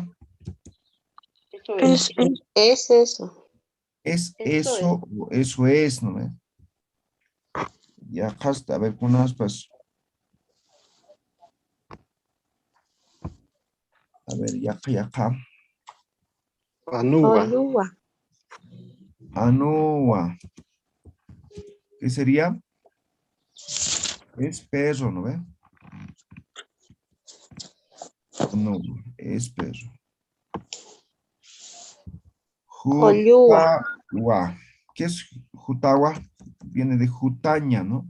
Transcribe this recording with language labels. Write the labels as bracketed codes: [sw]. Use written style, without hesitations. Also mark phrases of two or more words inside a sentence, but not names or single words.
[es] Eso es. Es eso. es Eso eso, o eso es, ¿no ve? Ya, hasta, a ver, con aspas. A ver, ya, acá. Anuga. Oyua. Anoa. ¿Qué sería? Es perro, ¿no ve? No, es perro. Oyua. Jutawa. ¿Qué es jutawa? Viene de jutaña, ¿no?